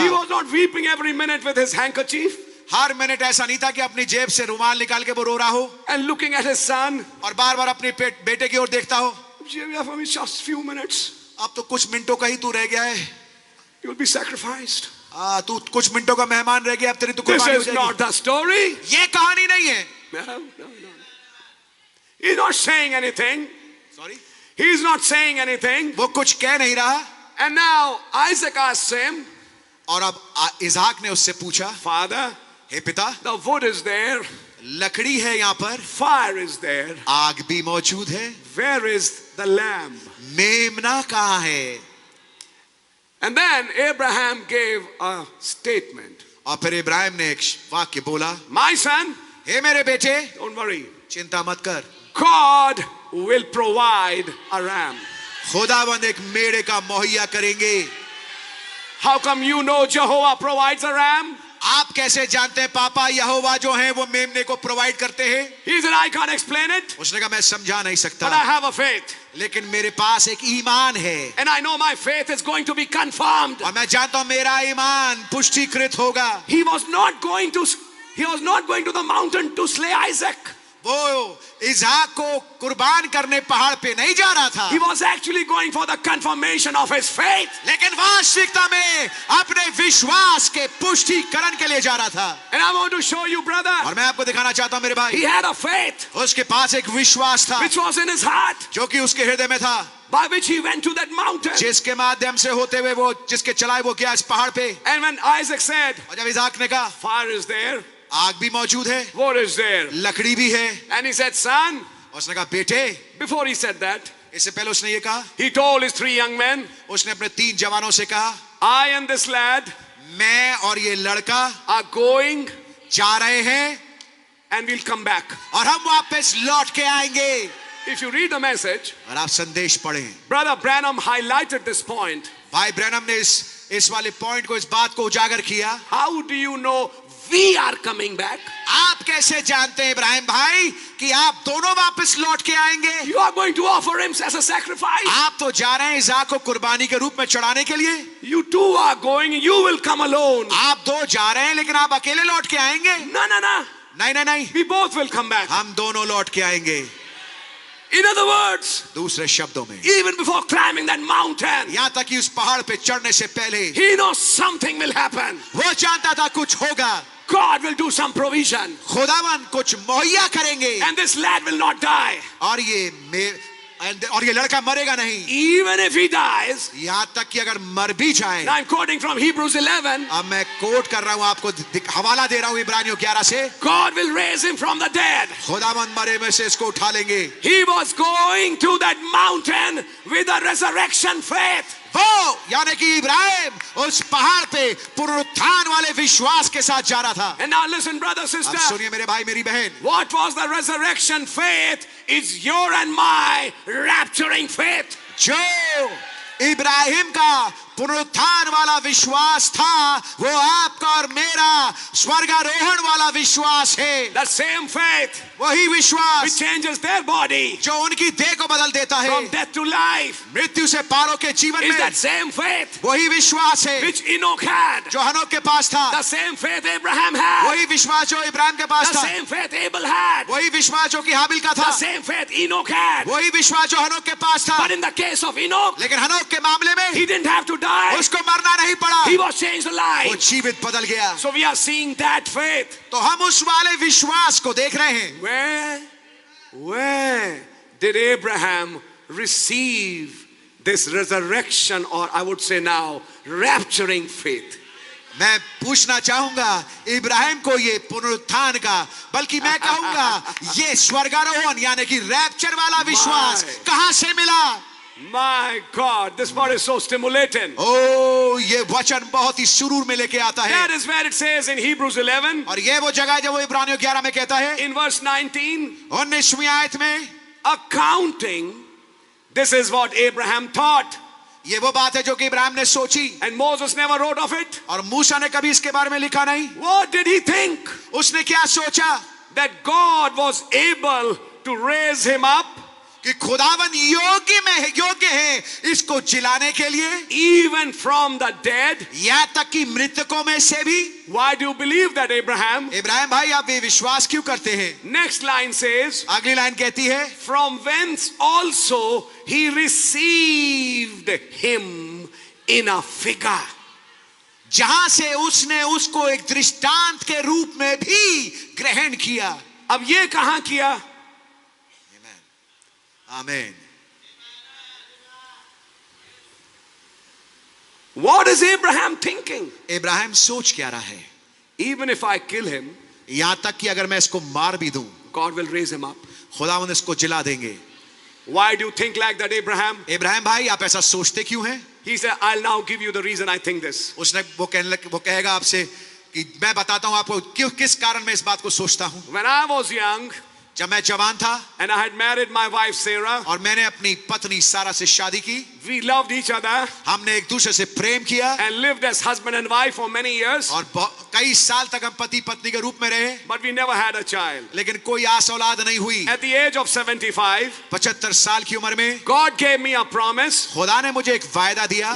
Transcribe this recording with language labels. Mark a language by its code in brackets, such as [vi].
[en] He was not weeping every minute with his handkerchief [hi] हर minute ऐसा नहीं था कि अपनी जेब से रुमाल निकाल के वो रो रहा हो [en] and looking at his son. [hi] और बार-बार अपने बेटे की ओर देखता हो। [en] Just few minutes. [hi] अब तो कुछ मिनटों का ही तू रह गया है। [en] You will be sacrificed. [hi] तू कुछ मिनटों का मेहमान रह गया, अब तेरी तो कुर्बानी हो [en] This is [hi] जाएगी। [en] not the story. [hi] ये कहानी नहीं है। [en] No. He's not saying anything. Sorry? He's not saying anything. [hi] वो कुछ कह नहीं रहा। [en] And now Isaac asked him, [hi] और अब इसहाक ने उससे पूछा, [en] Father, [hi] हे पिता, [en] the wood is there, [hi] लकड़ी है यहाँ पर, [en] fire is there, [hi] आग भी मौजूद है, [en] where is the lamb? [hi] मेमना कहाँ है? [en] And then Abraham gave a statement. [hi] और फिर इब्राहिम ने एक वाक्य बोला, [en] My son, [hi] हे मेरे बेटे, [en] don't worry, [hi] चिंता मत कर, [en] God will provide a ram. [hi] खुदावंद एक मेढ़े का मुहैया करेंगे। [en] How come you know Jehovah provides a ram? [hi] आप कैसे जानते हैं पापा यहोवा जो हैं वो मेमने को प्रोवाइड करते हैं? [en] He said, I can't explain it, [hi] उसने कहा मैं समझा नहीं सकता, [en] but I have a faith. [hi] लेकिन मेरे पास एक ईमान है [en] And I know my faith is going to be confirmed. [hi] और मैं जानता हूं मेरा ईमान पुष्टिकृत होगा। [en] He was not going to the mountain to slay Isaac. [hi] वो इसहाक को कुर्बान करने पहाड़ पे नहीं जा रहा था। [en] He was actually going for the confirmation of his faith. [hi] लेकिन वास्तविकता में अपने विश्वास के पुष्टिकरण के लिए जा रहा था। [en] And I want to show you, brother, [hi] और मैं आपको दिखाना चाहता हूं मेरे भाई, [en] he had a faith [hi] उसके पास एक विश्वास था [en] which was in his heart, [hi] जो कि उसके हृदय में था, [en] by which he went to that mountain. [hi] जिसके माध्यम से होते हुए वो जिसके चलाए वो गया इस पहाड़ पे। [en] And when Isaac said, [hi] और जब इसहाक ने कहा [en] fire is there, [hi] आग भी मौजूद है, [en] wood is there, [hi] लकड़ी भी है, [en] and he said, son, [hi] और उसने कहा बेटे, [en] before he said that, [hi] इससे पहले उसने ये कहा, [en] he told his 3 young men, [hi] उसने अपने 3 जवानों से कहा, [en] I and this lad [hi] मैं और ये लड़का [en] are going [hi] जा रहे हैं [en] and we'll come back. [hi] और हम वापस लौट के आएंगे। [en] If you read the message, [hi] और आप संदेश पढ़ें, [en] Brother Branham highlighted this point. [hi] भाई ब्रैनम ने इस वाले पॉइंट को, इस बात को उजागर किया। [en] How do you know we are coming back? [hi] आप कैसे जानते हैं इब्राहिम भाई कि आप दोनों वापस लौट के आएंगे? [en] You are going to offer him as a sacrifice. [hi] आप तो जा रहे हैं इसाक को कुर्बानी के रूप में चढ़ाने के लिए। [en] You two are going, you will come alone. [hi] आप 2 जा रहे हैं लेकिन आप अकेले लौट के आएंगे? [en] No, no, no. [hi] नहीं नहीं नहीं, [en] We both will come back. [hi] हम दोनों लौट के आएंगे। [en] In other words, [hi] दूसरे शब्दों में, [en] even before climbing that mountain, [hi] यहाँ तक कि उस पहाड़ पे चढ़ने से पहले [en] he knows something will happen. [hi] वो जानता था कुछ होगा। [en] God will do some provision. [hi] खुदावन कुछ मुहैया करेंगे [en] And this lad will not die. [hi] और ये लड़का मरेगा नहीं। [en] Even if he dies. [hi] यहाँ तक कि अगर मर भी जाए। [en] Now I'm quoting from Hebrews 11. [hi] अब मैं कोट कर रहा हूँ, आपको हवाला दे रहा हूँ इब्रानियों 11 से। [en] God will raise him from the dead. [hi] खुदावन मरे में से इसको उठा लेंगे। [en] He was going to that mountain with a resurrection faith. [hi] वो यानी कि इब्राहिम उस पहाड़ पे पुनरुत्थान वाले विश्वास के साथ जा रहा था। [en] And now listen, brother, sister. [hi] अब सुनिए मेरे भाई मेरी बहन, [en] What was the resurrection faith? It's your and my rapturing faith. [hi] जो इब्राहिम का पुनरुत्थान वाला विश्वास था, वो आपका और मेरा स्वर्गारोहण वाला विश्वास है। [en] The same faith [hi] वही [en] which [hi] विश्वास [en] changes their body [hi] जो उनकी देह को बदल देता है, [en] from death to life. [hi] मृत्यु से पारों के जीवन [en] Is [hi] में। [en] that same faith [hi] वही विश्वास है [en] which Enoch had. [hi] जो हनोक के पास था, [en] The same faith Abraham had. [hi] वही विश्वास जो इब्राहिम के पास [en] The [hi] था, [en] same faith Abel had. [hi] वही विश्वास जो कि हाबिल का [en] The [hi] था, [en] same faith Enoch had. [hi] वही विश्वास जो हनोक के पास था। [en] But in the case of Enoch, [hi] लेकिन हनोक के मामले में [en] he didn't have to die. [hi] उसको मरना नहीं पड़ा, [en] He was changed [hi] वो [en] alive. [hi] जीवित बदल गया। [en] So we are seeing that faith. [hi] तो हम उस वाले विश्वास को देख रहे हैं। [en] Where did Abraham receive this resurrection, or I would say now, rapturing faith? [hi] मैं पूछना चाहूंगा इब्राहिम को ये पुनरुत्थान का, बल्कि मैं कहूंगा ये स्वर्गारोहण यानी कि रैप्चर वाला विश्वास कहां से मिला? [en] My God, this part is so stimulating. [hi] ओ ये वचन बहुत ही सुरूर में लेके आता है। [en] That is where it says in Hebrews 11, [hi] और ये वो जगह है जब वो इब्रानियों 11 में कहता है, [en] in verse 19, [hi] 19वीं आयत में, [en] accounting, this is what Abraham taught. [hi] ये वो बात है जो कि इब्राहिम ने सोची, [en] And Moses never wrote of it. [hi] और मूसा ने कभी इसके बारे में लिखा नहीं। [en] What did he think? [hi] उसने क्या सोचा? [en] That God was able to raise him up [hi] कि खुदावन योग्य है इसको जिलाने के लिए, [en] even from the dead. [hi] यहाँ तक कि मृतकों में से भी। [en] Why do you believe that, Abraham? [hi] Ibrahim भाई आप ये विश्वास क्यों करते हैं? [en] Next line says, [hi] अगली लाइन कहती है, [en] from whence also he received him in a figure. [hi] जहां से उसने उसको एक दृष्टांत के रूप में भी ग्रहण किया। अब ये कहां किया? आमीन। [en] What is Abraham thinking? [hi] Ibrahim सोच क्या रहा है? [en] Even if I kill him, [hi] यहां तक कि अगर मैं इसको मार भी दूं, [en] God will raise him up. [hi] खुदावंद इसको जिला देंगे। [en] Why do you think like that, Abraham? [hi] Ibrahim भाई आप ऐसा सोचते क्यों हैं? [en] He said, I'll now give you the reason I think this. [hi] उसने वो कहेगा आपसे कि मैं बताता हूं आपको क्यों, किस कारण मैं इस बात को सोचता हूं। [en] When I was young, [hi] जब मैं जवान था [en] and I had married my wife Sarah, [hi] और मैंने अपनी पत्नी सारा से शादी की, [en] we loved each other [hi] हमने एक दूसरे से प्रेम किया [en] and lived as husband and wife for many years, [hi] और कई साल तक हम पति पत्नी के रूप में रहे, [en] but we never had a child. [hi] लेकिन कोई आस औलाद नहीं हुई। [en] At the age of 75, [hi] 75 साल की उम्र में [en] God gave me a promise. [hi] खुदा ने मुझे एक वायदा दिया,